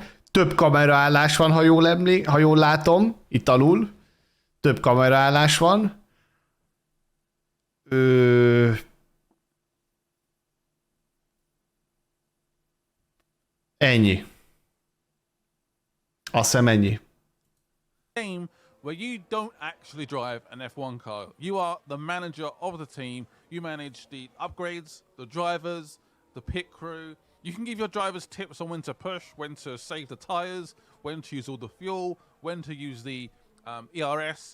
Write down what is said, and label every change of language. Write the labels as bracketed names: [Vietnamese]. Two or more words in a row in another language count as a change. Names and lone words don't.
[Hungarian] Több kameraállás van, ha jól látom. Itt alul. Több kameraállás van. Ennyi. Azt hiszem ennyi. [English] Game where you don't actually drive an F1 car. You are the manager of the team. You manage the upgrades, the drivers, the pit crew. You can give your drivers tips on when to push, when to save the tires, when to use all the fuel, when to use the ERS.